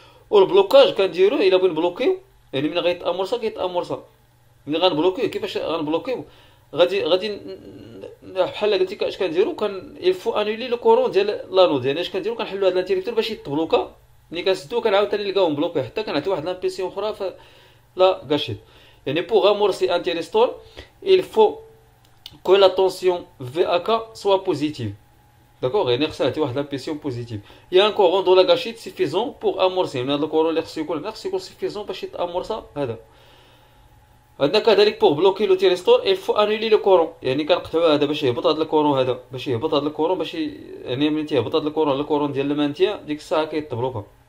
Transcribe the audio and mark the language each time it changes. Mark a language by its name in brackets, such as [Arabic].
[Arabic] والبلوكاج كنديروه الا بغينا نبلوكيو، يعني ملي غيتامورسا كيتامورسا. ملي غنبلوكيو كيفاش غنبلوكيو؟ غادي بحال قلتي اش كنديرو، كان الفو انولي لو كورون ديال لانود، يعني اش كنديرو كنحلو هاد الانتيريكتور باش يتبلوكا. ملي كنسدو كنعاود ثاني نلقاو مبلوكي حتى كنعطي واحد لامبيسيون اخرى في لا غاشيت. [French] يعني بوغ امورسي ان تيريستور il faut que la tension VAK soit positive. [Arabic] D'accord, يعني خصها تعطي واحد لامبيسيون بوزيتيف. يا ان كورون دو لا غاشيت سيفيزون بوغ امورسي، من هذا الكورون اللي خصو يكون سيفيزون باش يتامورسا هذا. عندنا كذلك بوغ بلوكي لو تيريستور [French] il faut annuler le courant، [Arabic] يعني كنقطعوا هذا باش يهبط هذا الكورون، هذا باش يهبط هذا الكورون، باش يعني ملي تيهبط هذا الكورون ديال المانتيان ديك الساعه كيتبلوكا.